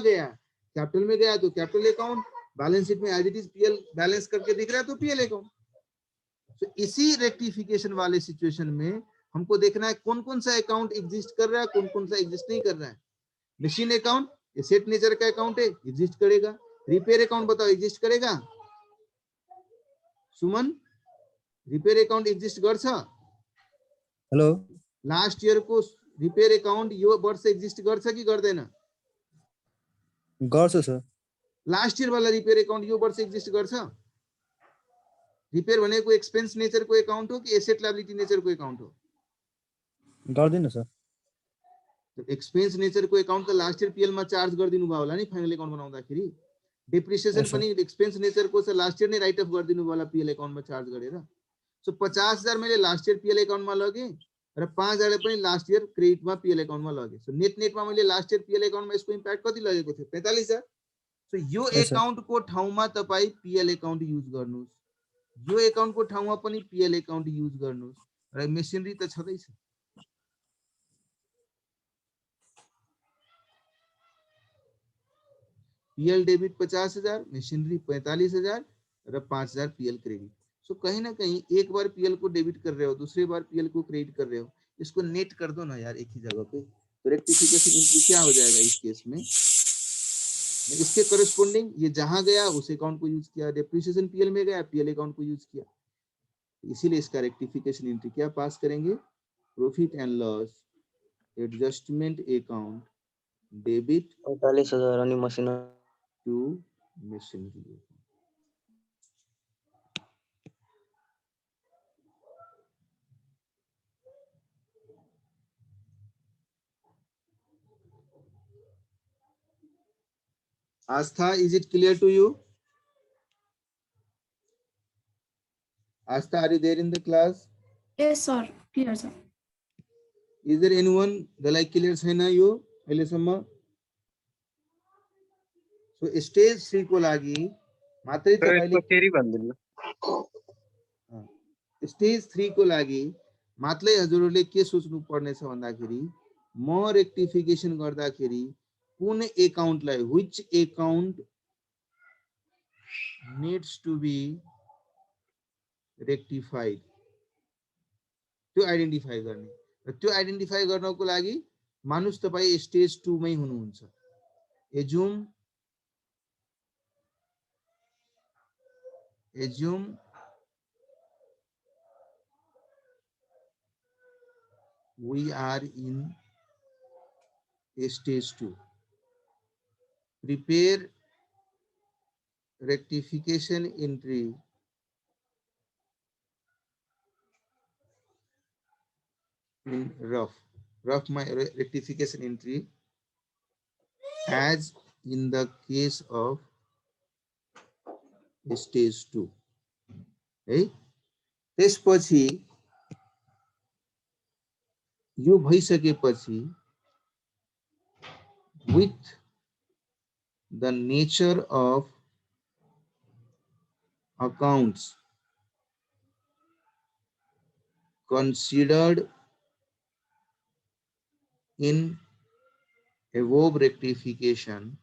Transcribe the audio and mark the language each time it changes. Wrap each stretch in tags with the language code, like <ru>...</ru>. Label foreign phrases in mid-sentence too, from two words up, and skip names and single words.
<hi>गया कैपिटल में गया तो</hi> <en>capital account balance sheet</en> <hi>में</hi> <en>as it is PL</en> <hi>बैलेंस करके दिख रहा है तो</hi> <en>PL account</en> <hi>तो इसी रेक्टिफिकेशन वाले सिचुएशन में हमको देखना है कौन कौन सा अकाउंट एग्जिस्ट कर रहा है कौन कौन सा एग्जिस्ट नहीं कर रहा है</hi> <en>machine account asset nature</en> <hi>का अकाउंट है एग्जिस्ट करेगा</hi> <en>repair account</en> <hi>बताओ एग्जिस्ट करेगा सुमन</hi> <en>repair account exist</en> <hi>गर्छ हेलो</hi> <en>last year</en> <ne>को</ne> <en>repair account</en> <ne>यो वर्ष एग्जिस्ट गर्छ कि गर्दैन गर्छ सर</ne> <en>last year</en> <ne>वाला</ne> <en>repair account</en> <ne>यो वर्ष एग्जिस्ट गर्छ रिपेयर भनेको</ne> <en>expense nature</en> <ne>को अकाउंट हो कि</ne> <en>asset liability nature</en> <ne>को अकाउंट हो गर्दिन सर तो</ne> <en>expense nature</en> <ne>को अकाउंट त</ne> <en>last year PL</en> <ne>मा चार्ज गर्दिनु भयो होला नि</ne> <en>final account</en> <ne>बनाउँदाखेरि डेप्रिसिएसन</ne> <en>Yes, sir.</en> <ne>पनि</ne> <en>expense nature</en> <ne>को छ</ne> <en>last year</en> <ne>नै</ne> <en>write off</en> <ne>गर्दिनु भयो होला</ne> <en>PL account</en> <ne>मा चार्ज गरेर सो 50,000 मैले</ne> <en>last year PL account</en> <ne>मा लगे र 5,000 पनि</ne> <en>last year credit</en> <ne>मा</ne> <en>PL account</en> <ne>मा लगे सो नेट मा मैले</ne> <en>last year PL account</en> <ne>मा यसको इम्प्याक्ट कति लगेको थियो 45,000 सो यो</ne> <en>Yes, sir.</en> <ne>अकाउंट को ठाउँमा तपाई</ne> <en>PL account use</en> <ne>गर्नुस् यो अकाउंट को ठाउँमा पनि</ne> <en>PL account use</en> <ne>गर्नुस् र मेसिनरी त छदै छ</ne> <en>PL debit</en> <ne>50,000</ne> <hi>मशीनरी 45,000 और 5,000</hi> <en>PL credit</en> <hi>सो कहीं ना कहीं एक बार पीएल को डेबिट कर रहे हो दूसरी बार पीएल को क्रेडिट कर रहे हो इसको नेट कर दो ना यार एक ही जगह पे तो</hi> <en>rectification entry</en> <hi>क्या हो जाएगा इस केस में इसके करस्पोंडिंग ये जहां गया उस अकाउंट को यूज किया डेप्रिसिएशन पीएल में गया</hi> <en>PL account</en> <hi>को यूज किया इसीलिए इसका रेक्टिफिकेशन एंट्री क्या पास करेंगे</hi> <en>profit and loss adjustment account debit</en> <ne>45,000 अनि मसिन</ne> <en>to machinery. Astha, is it clear to you? Astha, are you there in the class? Yes, sir. Clear, sir. Is there anyone</en> <ne>जसलाई क्लियर छैन यो अहिलेसम्म? सो स्टेज 3 को लागि मात्रै सर तपाईले यसको फेरि भनिदिनु। स्टेज 3 को लागि मात्रै हजुरहरूले के सोच्नु पर्नेछ भन्दाखेरि म रेक्टिफिकेसन गर्दाखेरि कुन एकाउन्टलाई</ne> <en>which account needs to be rectified</en> <ne>त्यो आइडेन्टिफाई गर्ने र त्यो आइडेन्टिफाई गर्नको लागि मानुस तपाई स्टेज 2 मै हुनुहुन्छ।</ne> <en>assume we are in stage 2. Prepare rectification entry in rough my rectification entry as in the case of stage 2 है।</en> <ne>त्यसपछि यो भइसकेपछि</ne> <en>with the nature of accounts considered in above rectification,</en>